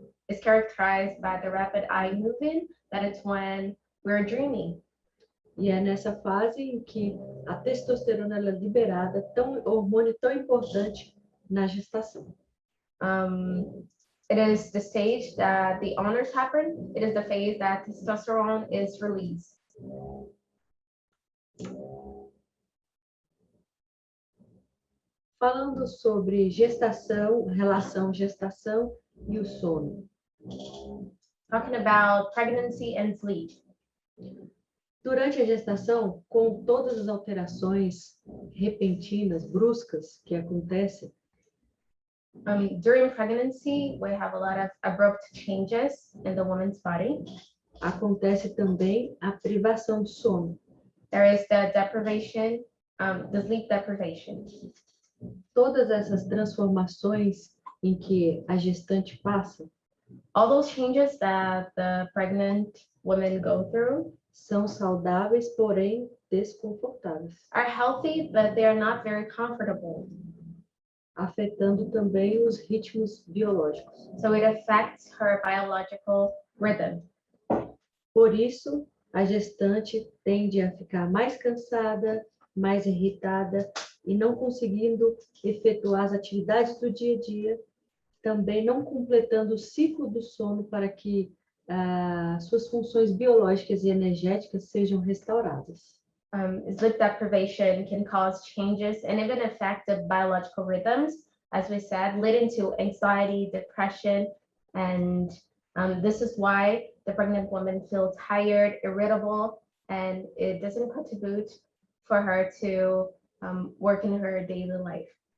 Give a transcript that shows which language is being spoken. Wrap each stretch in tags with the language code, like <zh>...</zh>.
<en>Is characterized by the rapid eye movement, that is when we're dreaming.</en> <pt>E é nessa fase em que a testosterona é liberada, hormônio tão importante na gestação.</pt> <en>It is the stage that the honors happen. It is the phase that testosterone is released.</en> <pt>Falando sobre gestação, relação gestação e o sono.</pt> <en>Talking about pregnancy and sleep.</en> <pt>Durante a gestação, com todas as alterações repentinas, bruscas que acontecem,</pt> <en>During pregnancy, we have a lot of abrupt changes in the woman's body.</en> <pt>acontece também a privação de sono.</pt> <en>There is the deprivation, the sleep deprivation.</en> <pt>Todas essas transformações em que a gestante passa</pt> <en>All those changes that the pregnant women go through</en> <pt>são saudáveis, porém desconfortáveis,</pt> <en>are healthy, but they are not very comfortable.</en> <pt>afetando também os ritmos biológicos.</pt> <en>So it affects her biological rhythm.</en> <pt>Por isso, a gestante tende a ficar mais cansada, mais irritada e não conseguindo efetuar as atividades do dia a dia, também não completando o ciclo do sono para que suas funções biológicas e energéticas sejam restauradas.</pt> <en>Sleep deprivation can cause changes and even affect the biological rhythms, as we said, leading to anxiety, depression, and this is why the pregnant woman feels tired, irritable, and it doesn't contribute for her to work in her daily life.</en>